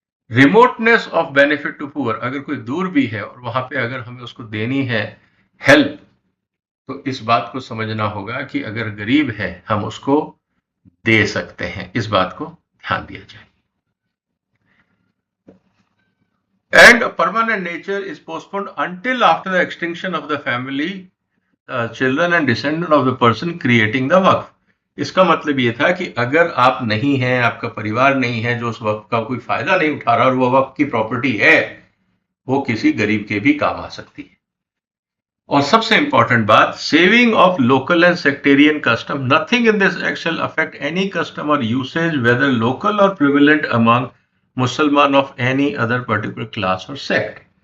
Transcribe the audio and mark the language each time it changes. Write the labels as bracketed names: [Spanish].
[English] remoteness of benefit to poor, [Hindi] अगर कोई दूर भी है और वहां पे अगर हमें उसको देनी है हेल्प, तो इस बात को समझना होगा कि अगर गरीब है हम उसको दे सकते हैं, इस बात को ध्यान दिया जाए। [English] And permanent nature is postponed until after the extinction of the family, children and descendant of the person creating the वक्फ। [Hindi] इसका मतलब ये था कि अगर आप नहीं हैं, आपका परिवार नहीं है जो उस वक्फ का कोई फायदा नहीं उठा रहा और वो वक्फ की प्रॉपर्टी है, वो किसी गरीब के भी काम आ सकती है। और सबसे इंपॉर्टेंट बात, [English] Saving of local and sectarian custom, nothing in this act shall affect any custom or usage whether local or prevalent among मुसलमान of any other particular class or sect.